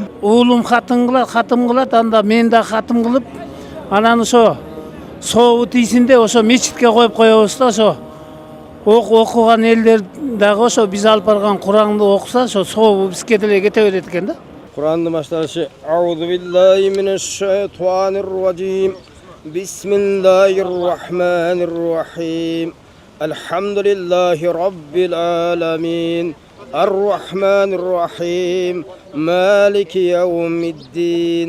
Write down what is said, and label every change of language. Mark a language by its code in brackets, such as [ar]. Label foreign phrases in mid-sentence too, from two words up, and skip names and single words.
[ky] Уулум хатым кылат, анда мен да хатым кылып, анан ошо сообу тийсинде ошо мечитке коюп коебуз да, ошо окуган элдер дагы ошо биз алып барган Куранды окуса, ошо сообу бизге деле кете берет экен да. Курандын башталышы [ar] أعوذ بالله من الشيطان الرجيم. بسم الله الرحمن الرحيم. الحمد لله رب العالمين. الرحمن الرحيم. مالك يوم الدين.